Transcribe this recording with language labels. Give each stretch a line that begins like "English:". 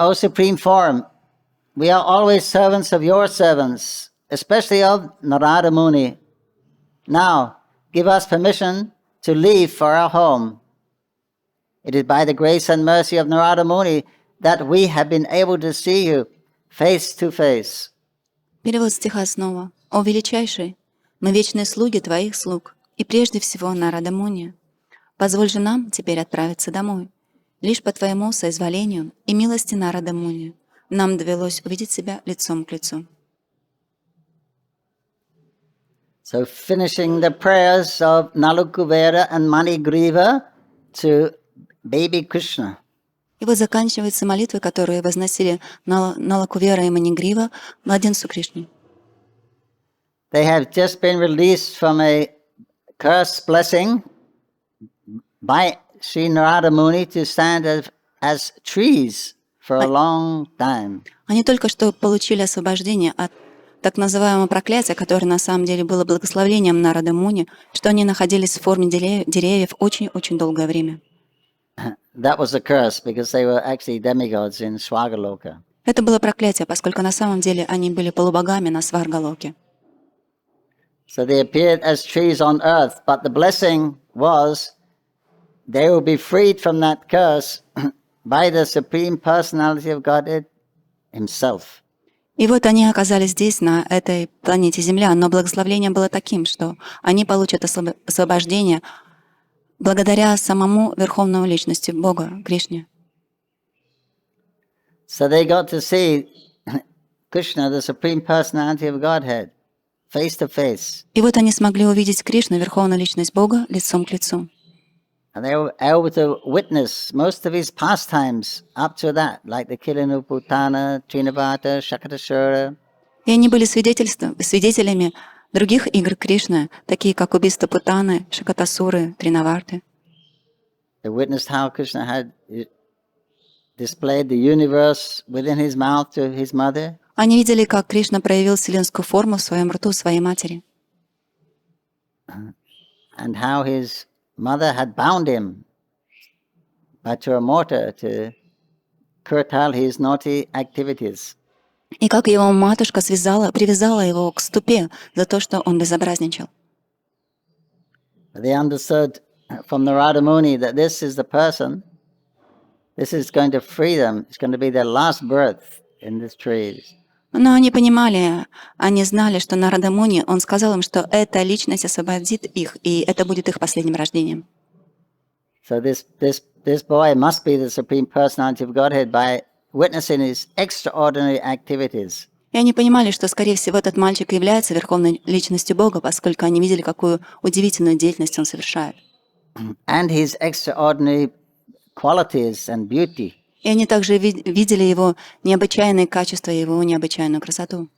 English: O Supreme Form, we are always servants of your servants, especially of Narada Muni. Now, give us permission to leave for our home. It is by the grace and mercy of Narada Muni that we have been able to see you face to face.
Russian: Перевод стиха снова. «О величайший, мы вечные слуги твоих слуг, и прежде всего Нарада Муни. Позволь же нам теперь отправиться домой. Лишь по твоему соизволению и милости Нарада Муни нам довелось увидеть себя лицом к лицу».
English: So finishing the prayers of Nalukuvera and Manigriva to baby Krishna.
Russian: И вот заканчивается молитва, которую возносили Налакувера и Манигрива младенцу Кришне.
English: They have just been released from a curse blessing by Sri Narada Muni to stand as trees for a long time.
Russian: Они только что получили освобождение от так называемого проклятия, которое на самом деле было благословением Нарада Муни, что они находились в форме деревьев очень-очень долгое время.
English: That was a curse because they were actually demigods in Swagaloka.
Russian: Это было проклятие, поскольку на самом деле они были полубогами на Сваргалоке.
English: So they appeared as trees on earth, but the blessing was they will be freed from that curse by the Supreme Personality of Godhead Himself.
Russian: И вот они оказались здесь, на этой планете Земля, но благословение было таким, что они получат освобождение благодаря самому Верховному Личности Бога, Кришне.
English: So they got to see Krishna, the Supreme Personality of Godhead, face to face.
Russian: И вот они смогли увидеть Кришну, Верховную Личность Бога, лицом к лицу.
English: And they were able to witness most of his pastimes up to that, like the killing of Putana, Trinavata, Shakatashura.
Russian: И они были свидетелями других игр Кришны, такие как убийство Путаны, Шакатасуры, Тринаварты.
English: They witnessed how Krishna had displayed the universe within his mouth to his mother.
Russian: Они видели, как Кришна проявил вселенскую форму в своем рту своей матери.
English: And how his mother had bound him by a mortar to curtail his naughty activities.
Russian: И как его матушка привязала его к ступе за то, что он безобразничал.
English: They understood from Narada Muni that this is the person, this is going to free them, it's going to be their last birth in this tree.
Russian: Но они понимали, они знали, что Нарада Муни, он сказал им, что эта личность освободит их, и это будет их последним рождением.
English: So this boy must be the Supreme Personality of Godhead by witnessing his extraordinary activities.
Russian: И они понимали, что, скорее всего, этот мальчик является Верховной Личностью Бога, поскольку они видели, какую удивительную деятельность он совершает.
English: And his extraordinary qualities and beauty.
Russian: И они также видели его необычайные качества, его необычайную красоту.